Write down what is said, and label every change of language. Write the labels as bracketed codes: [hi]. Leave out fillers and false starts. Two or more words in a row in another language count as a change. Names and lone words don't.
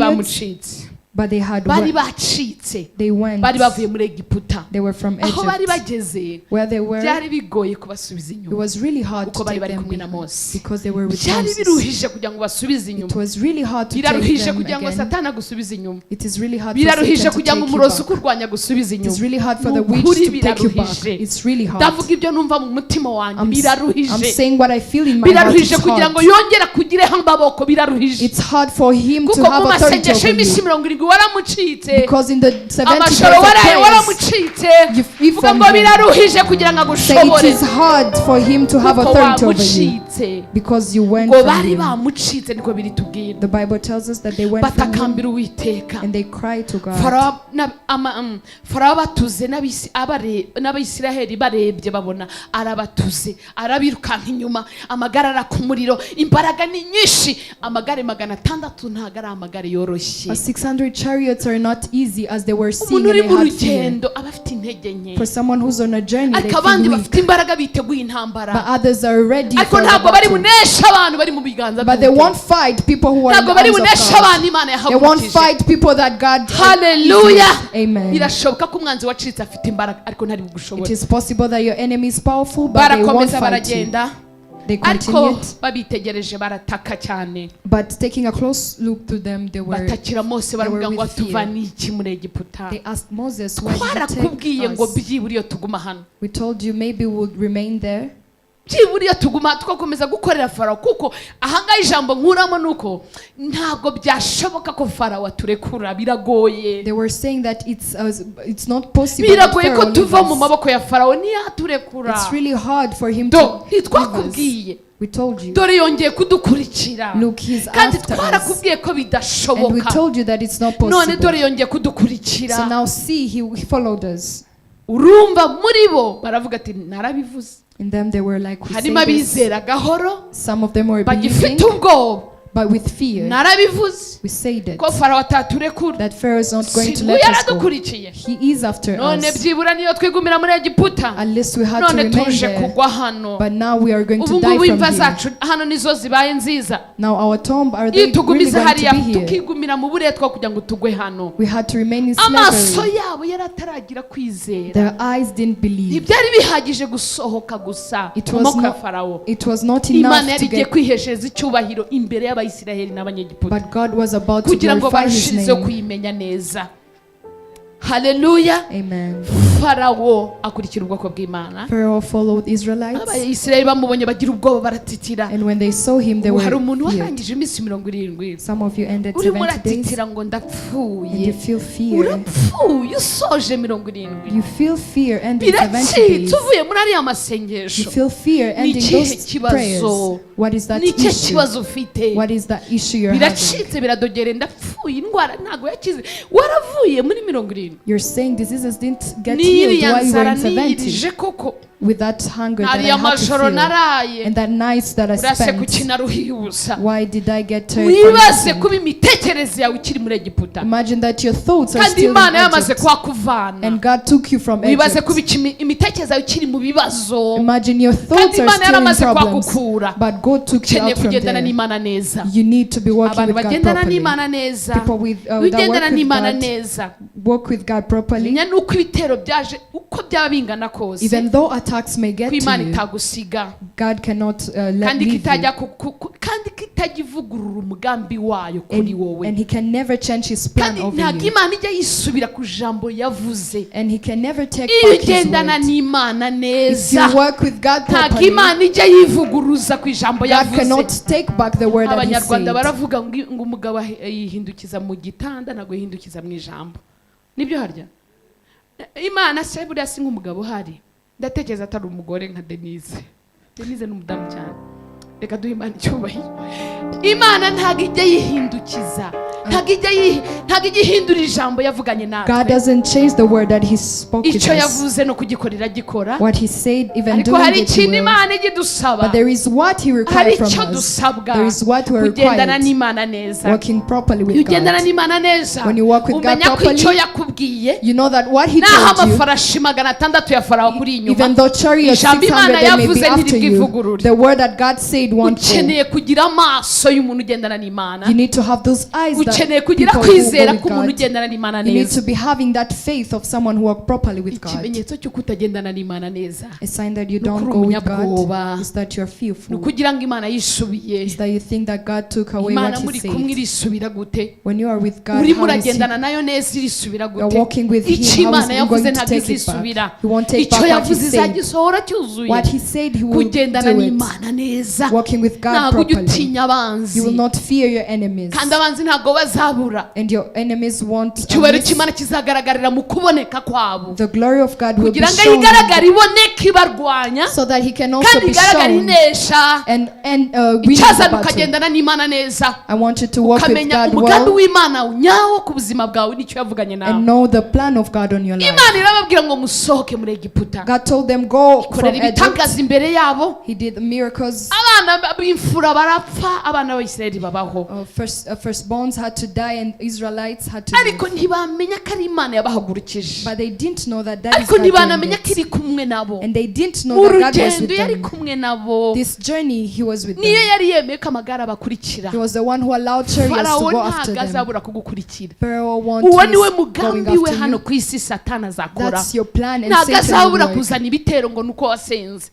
[en] chariots, [rw] bamucitse, [en] but they had [rw] bari [en] went. [rw] bacitse, [en] They went. [rw] bari bavuye muri Egiputa. [en] They were from [rw] Aho bari [en] Egypt. [rw] bageze [en] Where they were, [rw] byari bigoye kubasubiza [en] it [rw] inyuma [en] was really hard to [rw] kuko bari [en] take [rw] bari [en] them [rw] kumwe na [en] behind [rw] Mose. [en] because they were with [rw] Byari [en] Moses. [rw] biruhije kugira ngo basubize [en] It [rw] inyuma, [en] was really hard to take [rw] biraruhije [en] them [rw] kugira ngo [en] again. [rw] Satani agusubize inyuma, [en] It is really hard for [rw] biraruhije [en] Satan to [rw] kugira ngo [en] take you [rw] umurozi [en] back. [rw] ukurwanya gusubiza [en] It is [rw] inyuma. [en] really hard for the [rw] Nukuri [en] witch to take you back. [rw] biraruhije. [en] It's really hard. [rw] Ndavuga ibyo numva mu mutima wanjye, [en] I'm [rw] biraruhije. [en] saying what I feel in my heart. [rw] Biraruhije [en] It's [rw] kugira ngo [en] hard. [rw] yongere kugireho amaboko, biraruhije. [en] It's hard for him to [rw] Kuko mu [en] have authority [rw] masengesho [en] over [rw] y'iminsi [en] you. [rw] 70 waramucitse, [en] Because in the 70 days [rw] amashoro [en] of [rw] waraye [en] prayers, [rw] waramucitse. [en] you flee [rw] Vuga [en] from [rw] ngo [en] him. [rw] biraruhije kugira ngo [en] Say it [rw] agushobore, [en] is hard for him to have [rw] kuko [en] authority over you [rw] wamucitse. [en] because you went [rw] Ngo [en] from [rw] bari [en] him. [rw] bamucitse niko biritubwira. [en] The Bible tells us that they went from him [rw] Batakambira Uwiteka. [en] and they cried to God. [rw] Farawo abatuze n'Abisiraheli barebye babona arabatuze, arabirukanka inyuma, amagare ara ku muriro, imbaraga ni nyinshi. Amagare 600 ntago ari amagare yoroshye. [en] 600 chariots are not easy, as they were seeing [rw] Umuntu [en] and [rw] uri [en] they [rw] mu [en] had fear. [rw] rugendo aba afite intege nke, [en] For someone who's on a journey, they [rw] ariko abandi [en] feel weak, [rw] bafite imbaraga biteguye [en] but [rw] intambara, [en] others are ready [rw] ariko [en] for the [rw] ntabwo bari [en] battle. [rw] buneshe abantu bari mu biganza [en] But they [rw] by'Uwiteka. [en] won't fight people who are in [rw] Ntabwo [en] the [rw] bari [en] arms of [rw] buneshe [en] God. [rw] abantu Imana [en] They won't [rw] yahagurukije. [en] fight people that God. Hallelujah. Amen. [rw] Birashoboka ko umwanzi wacitse afite imbaraga ariko ntari [en] It [rw] bugushobore. [en] is possible that your enemy is powerful, but they won't [rw] Barakomeza [en] fight you. [rw] baragenda, [en] They [rw] ariko [en] continued, [rw] babitegereje barataka cyane. [en] but taking a close look to them, they were. [rw] Batakira Mose baravuga ngo [en] with fear. [rw] atuvaniye iki muri Egiputa. [en] They asked Moses, "Why did you [rw] Twarakubwiye [en] take [rw] ngo [en] us? [rw] byibura iyo tuguma hano, [en] We told you maybe we'll remain there." [rw] byibura iyo tuguma twakomeza gukorera Farawo, kuko ahangaha ijambo nkuramo nuko ntabwo byashoboka ko Farawo aturekura, biragoye. [en] They were saying that it's not possible. that [rw] Biragoye ko [en] Pharaoh leave [rw] tuva mu [en] us. [rw] maboko ya Farawo ntiyaturekura. [en] It's really hard for him Do to leave us. [rw] ntitwakubwiye, [en] We told you. [rw] dore yongeye kudukurikira, [en] Look, he's [rw] kandi [en] after us. [rw] twarakubwiye ko [en] And we [rw] bidashoboka, [en] told you that it's not none possible. [rw] dore yongeye kudukurikira. [en] So now see, he followed us. [rw] Urumva muri bo baravuga ati narabivuze. [en] In them they were like, "We say [rw] Harimo [en] this." [rw] abizera gahoro [en] Some of them were believing, [rw] bagifite ubwoba, [en] but with fear. [rw] narabivuze [en] We said it. [rw] ko Farawo ataturekura. [en] That Pharaoh is not going to [rw] Singu [en] let us go. [rw] yaradukurikiye, [en] He is after none us. [rw] byibura niyo twigumira muri Egiputa, [en] At least we had to none remain [rw] tuje [en] there. [rw] kugwa hano. [en] But now we are going [rw] Ubu [en] to die [rw] ngubu [en] from [rw] imva [en] here. [rw] zacu hano nizo zibaye nziza. [en] Now our tomb, are [rw] Iyo [en] they really [rw] tugumiza [en] going to [rw] hariya [en] be here? [rw] tukigumira mu buretwa kugira ngo tugwe hano. [en] We had to remain in [rw] Amaso [en] slavery. [rw] yabo yarataragira kwizera, [en] Their eyes didn't believe. [rw] ntibyari bihagije gusohoka gusa [en] It [rw] mu [en] was [rw] maboko ya [en] not- [rw] Farawo. [en] It was not [rw] Imana [en] enough [rw] yari [en] to [rw] igiye [en] get, [rw] kwiheshereza icyubahiro imbere y'Abayisiraheli n'Abanyegiputa, [en] but God was about to [rw] kugira ngo [en] glorify His [rw] barushizeho [en] name. [rw] kuyimenya neza. Haleluya. [en] Amen. [rw] Farawo akurikira ubwoko bw'Imana, [en] Pharaoh followed Israelites, [rw] Abayisiraheli bamubonye bagira ubwoba baratitira. [en] and when they saw him, they [rw] Ubu [en] were [rw] hari umuntu [en] feared. [rw] warangije iminsi 70, [en] Some of you ended [rw] urimo [en] 70 days, [rw] uratitira ngo [en] and you [rw] ndapfuye. [en] feel fear. [rw] Urapfuye usoje 70, [en] You feel fear ending 70 [rw] biracitse [en] days. [rw] uvuye muri ariya [en] You [rw] masengesho. [en] feel fear [rw] Ni [en] ending [rw] ikihe [en] those [rw] kibazo? [en] prayers. What is that [rw] Ni ikihe [en] issue? [rw] kibazo ufite? [en] What is that issue you're having? [rw] Biracitse biradogere ndapfuye, indwara ntago yakize. Waravuye muri 70, [en] You're saying diseases didn't get healed [rw] n'iriya [en] while you were [rw] nzara [en] in 70 [rw] niyirije koko, [en] with that hunger that I [rw] n'ariya [en] had to [rw] majoro [en] feel [rw] naraye, [en] and that nights that I [rw] urase [en] spent. [rw] kukina ruhibusa. [en] Why did I get tired from [rw] Wibaze [en] eating? [rw] kuba imitekerereze yawe ikiri muri Egiputa, [en] Imagine that your thoughts are [rw] kandi [en] still [rw] Imana [en] in [rw] yamaze [en] Egypt [rw] kuhakuvana. [en] and God took you from [rw] Wibaze kuba [en] Egypt. [rw] imitekerereze yawe ikiri mu bibazo, [en] Imagine your [rw] kandi [en] thoughts are [rw] Imana [en] still in [rw] yaramaze [en] problems, [rw] kuhakukura. [en] but God took you [rw] Ukeneye [en] out from [rw] kugendana [en] there. [rw] n'Imana neza. [en] You need to be walking [rw] Abantu [en] with God [rw] bagendana [en] properly. [rw] n'Imana neza, [en] People with that [rw] ugendana [en] work with [rw] n'Imana [en] God, [rw] neza, [en] walk with God properly. [rw] menya nuko ibitero byaje uko byaba bingana kose, [en] Even though attacks may get [rw] ko Imana [en] to you, [rw] itagusiga, [en] God cannot let [rw] kandi [en] leave [rw] kitajya [en] you. [rw] kandi kitajya ivugurura umugambi wayo kuri wowe, [en] And He can never change His plan [rw] kandi [en] over [rw] ntabwo [en] you. [rw] Imana ijya yisubira ku jambo yavuze. [en] And He can never take [rw] Iyo [en] back His [rw] ugendana [en] word. [rw] n'Imana [en] If [rw] neza, [en] you work with God [rw] ntabwo [en] properly, [rw] Imana ijya yivuguruza ku ijambo [en] God [rw] yavuze. [en] cannot take back the word that He [rw] Abanyarwanda [en] said. [rw] baravuga ngo umugabo yihindukiza mu gitanda ntabwo yihindukiza mu ijambo. Nibyo harya Imana se buriya si nk'umugabo uhari, ndatekereza atari umugore nka Denise. Denise ni umudamu cyane, reka duhe Imana icyubahiro. Imana ntabwo ijya yihindukiza, ntabwo igihindura ijambo yavuganye [en] God [rw] natwe [en] doesn't change the word that He spoke to [rw] icyo [en] us. [rw] yavuze no kugikorera gikora [en] What He said, even [rw] ariko [en] doing [rw] hari [en] it, He [rw] ikintu [en] will. [rw] imana igidusaba [en] But there is what He [rw] hari [en] required [rw] icyo [en] from us. [rw] dusabwa [en] There is what we are [rw] kugendana [en] required. [rw] n'imana neza [en] Working properly [rw] iyo [en] with [rw] ugendana [en] God. [rw] n'imana neza [en] When you walk with God [rw] umenya ko [en] properly, [rw] icyo yakubwiye [en] You know that what He [rw] naho [en] told you, [rw] amafarashi 600 ya farawo kuri inyuma [en] even though chariots [rw] ijambo [en] 600 [rw] imana [en] they may [rw] yavuze [en] be after you, [rw] ntiribwivugurure [en] the word that God said won't fall. [rw] ukeneye kugira amaso y'umuntu ugendana n'imana [en] You need to have those eyes [rw] ukeneye [en] that [rw] kugira [en] people who go [rw] kwizera [en] with [rw] k'umuntu [en] God. [rw] ugendana n'imana [en] You need [rw] neza [en] to be having that faith of someone who walk properly with God. [rw] ikimenyetso cy'uko utagendana n'imana neza [en] A sign that you [rw] Ni [en] don't [rw] ukuri [en] go with [rw] umunyabwoba. [en] God is that you're [rw] ni [en] fearful. [rw] ukugira ngo imana yisubiye [en] Is that you think that God took away [rw] imana [en] what He [rw] muri kumwe [en] said. [rw] irisubira gute [en] When you are with God, [rw] urimo [en] how is He? [rw] uragendana nayo neza irisubira [en] You're [rw] gute [en] walking with Him. [rw] icyo [en] How is [rw] imana [en] He [rw] yavuze [en] going to [rw] ntabwo [en] take it [rw] izisubira [en] back? He won't take [rw] icyo [en] back what He [rw] yavuze [en] said. [rw] izagisohora cyuzuye [en] What He said, He will [rw] kugendana [en] do it. [rw] n'imana neza [en] Walking with God [rw] ntabwo ujya [en] properly. [rw] utinya abanzi [en] You will not fear your enemies. [rw] kandi abanzi ntabwo bazabura [en] And your enemies won't [rw] icyubahiro [en] miss. [rw] cy'imana kizagaragarira mu kuboneka kwabo [en] The glory of God will be [rw] kugira ngo [en] shown [rw] igaragare iboneke ibarwanya [en] so that He can also [rw] kandi [en] be [rw] igaragare [en] shown [rw] inesha [en] and win the [rw] icyazana [en] battle. [rw] ukagendana n'imana neza [en] I want you to walk with [rw] ukamenya [en] God [rw] umugambi [en] well [rw] w'imana nyawo ku buzima bwawe n'icyo yavuganye [en] and [rw] nawe [en] know the plan of God on your life. [rw] imana irababwira ngo musohoke muri egiputa [en] God told them go from [rw] korera [en] Egypt. [rw] ibitangaza imbere yabo [en] He did miracles. [rw] abana b'imfura barapfa abana b'abisirayeli babaho [en] Firstborns had to die and Israelites had to [rw] ariko [en] live. [rw] ntibamenya ko ari imana yabahagurukije [en] But they didn't know that that is [rw] ariko [en] God doing [rw] ntibanamenya ko [en] it. [rw] iri kumwe nabo [en] And they didn't know [rw] mu [en] that God was [rw] rugendo [en] with [rw] yari [en] them. [rw] kumwe nabo [en] This journey He was with [rw] niyo [en] them. [rw] yari yemeye ko amagare abakurikira [en] He was the one who allowed chariots to [rw] farawo [en] go after [rw] ntabwo [en] them. [rw] azabura kugukurikira [en] Pharaoh [rw] uwo [en] wants [rw] niwe [en] to [rw] mugambi [en] going [rw] we [en] after [rw] hano [en] you. [rw] ku isi satani azakora [en] That's your plan and [rw] ntabwo [en] Satan [rw] azabura [en] will work. [rw] kuzana ibitero ngo nuko wasenze